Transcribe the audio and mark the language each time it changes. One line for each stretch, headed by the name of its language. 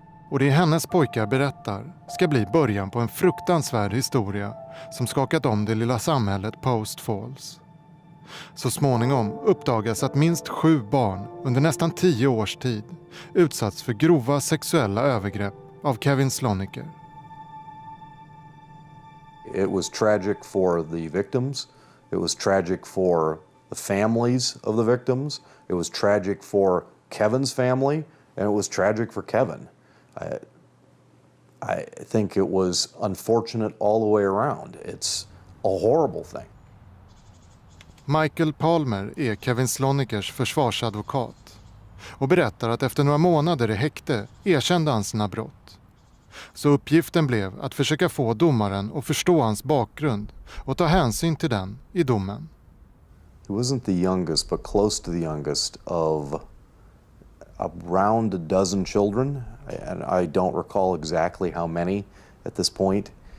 Swedish: Och det hennes pojkar berättar ska bli början på en fruktansvärd historia som skakat om det lilla samhället Post Falls. Så småningom uppdagas att minst 7 barn under nästan 10 års tid utsatts för grova sexuella övergrepp av Sloniker.
English: It was tragic for the victims. It was tragic for the families of the victims. It was tragic for Kevin's family, and it was tragic for Kevin. I think it was unfortunate all the way around. It's a horrible thing.
Swedish: Michael Palmer är Slonikers försvarsadvokat och berättar att efter några månader i häkte erkände han sina brott. Så uppgiften blev att försöka få domaren att förstå hans bakgrund och ta hänsyn till den i domen.
English: He wasn't the youngest, but close to the youngest of around a dozen children, and I don't recall exactly how many at this point.